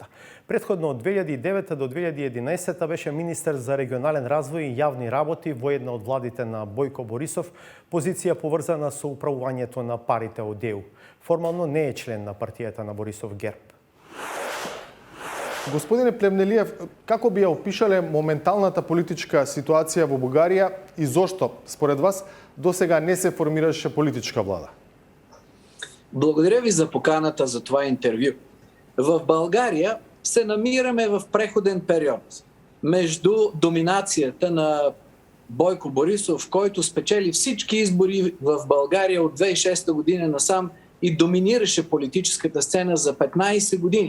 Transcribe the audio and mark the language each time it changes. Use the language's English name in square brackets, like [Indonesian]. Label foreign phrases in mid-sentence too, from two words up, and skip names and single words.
[Macedonian] Предходно од 2009 до 2011 беше министер за регионален развој и јавни работи во една од владите на Бојко Борисов, позиција поврзана со управувањето на парите од ЕУ. Формално не е член на партијата на Борисов ГЕРБ. Господине Плевнелиев, како би ја опишале моменталната политичка ситуација во Бугарија и зошто, според вас, досега не се формираше политичка влада? [Bulgarian] Благодаря ви за поканата за това интервю. В България се намираме в преходен период между доминацията на Бойко Борисов, който спечели всички избори в България от 2006 година насам и доминираше политическата сцена за 15 години.